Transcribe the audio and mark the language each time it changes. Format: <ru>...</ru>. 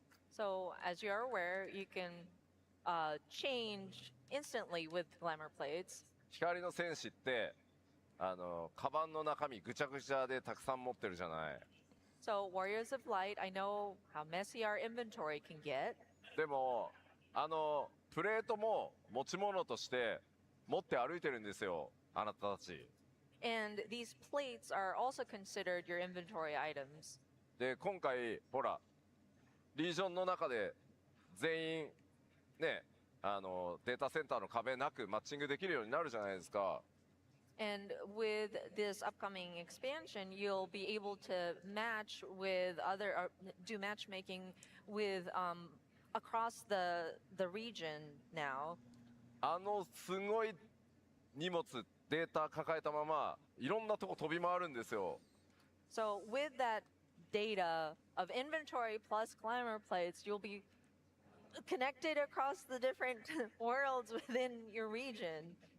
<en>So, as you're aware, you can change instantly with glamour plates.</en> <ja>光の戦士って、カバンの中身ぐちゃぐちゃでたくさん持ってるじゃない。</ja> <en>So, Warriors of Light, I know how messy our inventory can get.</en> <ja>でも、プレートも持ち物として持って歩いてるんですよ、あなたたち。</ja> <en>And these plates are also considered your inventory items.</en> <ja>で、今回、ほら、リージョンの中で全員、ね、データセンターの壁なくマッチングできるようになるじゃないですか。</ja> <en>And with this upcoming expansion, you'll be able to match with other, or do matchmaking with across the region now.</en> <ja>すごい荷物、データ抱えたまま、いろんなとこ飛び回るんですよ。</ja> <en>So with that data of inventory plus glamour plates, you'll be connected across the different worlds within your region.</en>